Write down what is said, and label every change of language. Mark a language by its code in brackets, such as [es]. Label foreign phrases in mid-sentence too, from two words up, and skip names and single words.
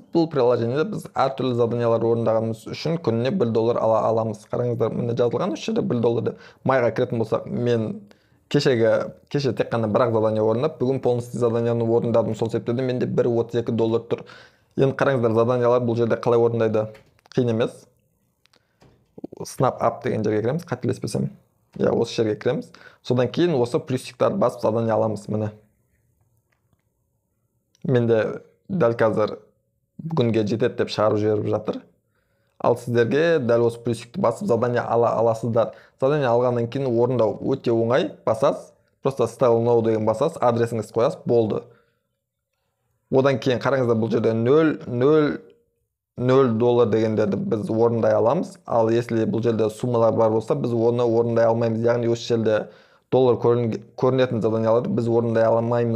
[kk] Бұл приложениеда біз әртүрлі заданиялар орындағанымыз үшін күніне 1 доллар ала аламыз. Қараңыздар, міне жазылған осы жерде 1 доллар деп. Майға кіретін болсақ, мен кеше тек қана бір-ақ задание орындап, бүгін полностью заданияны орындадым. Сол себепті менде 1.32 доллар тұр. Енді қараңыздар, заданиялар бұл жерде қалай орындайды? Қиын емес. [en] Snap up [kk] деген жерге кіреміз, қателеспесем. Я осы жерге кіреміз. Содан кейін осы плюсиктарды басып задание аламыз, міне. Менде дәл қазір бүгінге жетеді деп шығарып жіберіп жатыр. Ал сіздерге дәл осы плюсикті басып задание ала аласыздар. Задание алғаннан кейін орындау өте оңай. Басасыз, просто [en] style now [kk] деген басасыз, адресіңізді қоясыз, болды. Одан кейін қараңыздар, бұл жерде 0 доллар дегендерді біз орындай аламыз. Ал если бұл жерде суммалар бар болса, біз оны орындай алмаймыз. Яғни осы жерде доллар көрінетін заданияларды біз орындай алмаймыз.